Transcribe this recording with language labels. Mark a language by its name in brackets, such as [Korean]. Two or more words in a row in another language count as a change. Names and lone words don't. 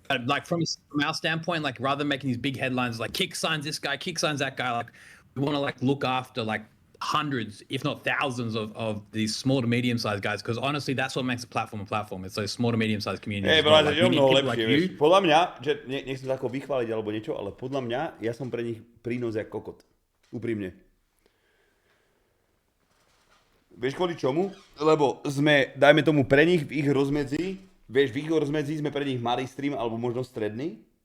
[English] From our standpoint, rather than making these big headlines Kick signs this guy, Kick signs that guy, we want to look after hundreds, if not thousands of these small to medium sized guys, because honestly that's what makes a platform a platform. It's those small to medium sized communities. Hey, but we need people like you. [Slovak] Podľa mňa, že nechcem sa ako vychváliť alebo niečo, ale podľa mňa ja som pre nich prínos jak kokot. Úprimne. Vieš kvôli čomu? Lebo sme, dajme tomu, pre nich v ich rozmedzi, sme pre nich malý stream alebo možno stredný.